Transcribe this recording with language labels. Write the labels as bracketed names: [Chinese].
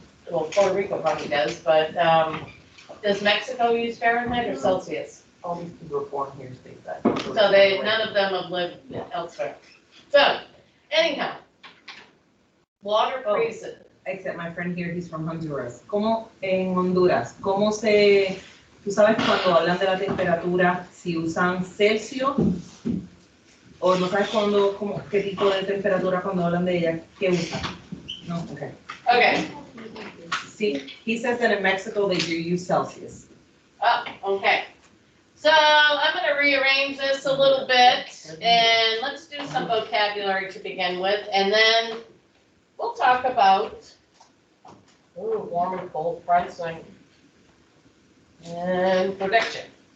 [English] Well, Puerto Rico probably does, but does Mexico use Fahrenheit or Celsius? All these people are born here speak that. So none of them have lived elsewhere. So, anyhow, water freezes. Except my friend here, he's from Honduras. [Spanish] ¿Cómo en Honduras? ¿Cómo se, tú sabes cuando hablan de la temperatura, si usan Celsius o no sabes qué tipo de temperatura cuando hablan de ella, qué usan? [English] No, okay. Okay. See, he says that in Mexico they do use Celsius. Oh, okay. So I'm going to rearrange this a little bit, and let's do some vocabulary to begin with, and then we'll talk about warm and cold pricing and prediction.